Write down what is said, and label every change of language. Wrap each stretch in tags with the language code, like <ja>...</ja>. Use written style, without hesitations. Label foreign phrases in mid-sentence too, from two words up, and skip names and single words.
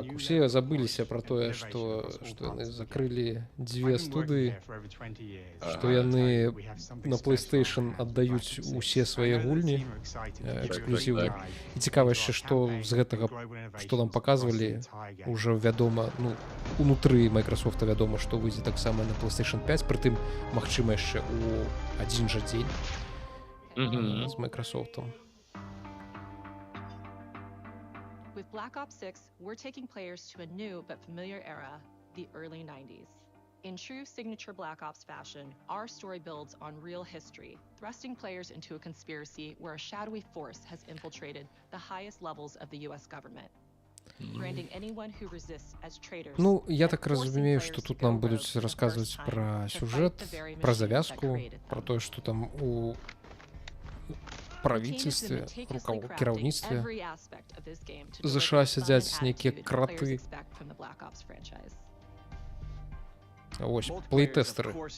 <be>Усе забыліся пра тое, што яны закрылі дзве студыі, што яны на PlayStation аддаюць усе свае гульні эксклюзівы. І цікава яшчэ, што з гэтага, што нам паказвалі, ужо вядома, ну, унутры Microsoft вядома, што выйдзе таксама на PlayStation 5, прытым, магчыма, яшчэ ў адзін жа дзень з Microsoft'ом.</be> <en>With Black Ops 6, we're taking players to a new but familiar era, the early 90s. In true signature Black Ops fashion, our story builds on real history, thrusting players into a conspiracy where a shadowy force has infiltrated the highest levels of the US government, branding anyone who resists as traitors.</en> <be>Ну, я так разумею, што тут нам будуць расказваць пра сюжэт, пра завязку, пра тое, што там у правительстве, кіраўніцтве ЗША сядзяць нейкія краты.</be> <uk>Ось, плейтестеры.</uk>